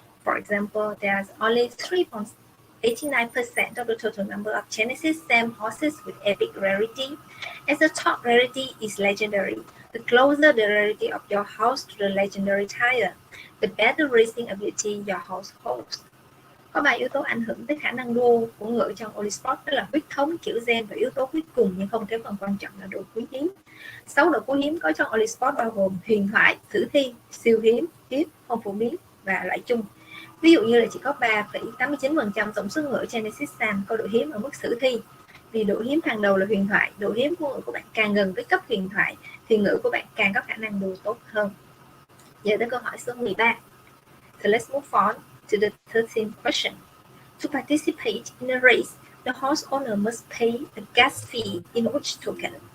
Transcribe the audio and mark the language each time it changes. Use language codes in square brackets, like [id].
[en] For example, there's only 3.89% of the total number of Genesis SAM horses with epic rarity, as the top rarity is legendary. The closer the rarity of your horse to the legendary tier, the better racing ability your horse holds. [vi] Có 3 yếu tố ảnh hưởng tới khả năng đua của ngựa trong Oly Sport, đó là huyết thống, kiểu gen và yếu tố cuối cùng nhưng không kém phần quan trọng là độ quý hiếm. 6 độ quý hiếm có trong Oly Sport bao gồm huyền thoại, sử thi, siêu hiếm, hiếm, không phổ biến và loại chung. Ví dụ như là chỉ có 3,89% tổng số ngựa Genesis SAM có độ hiếm ở mức sử thi. Vì độ hiếm hàng đầu là huyền thoại, độ hiếm của ngựa của bạn càng gần với cấp huyền thoại thì ngựa của bạn càng có khả năng đua tốt hơn. Giờ tới câu hỏi số 13. [en] So let's move on to the 13th question. To participate in a race, the horse owner must pay a gas fee in which token?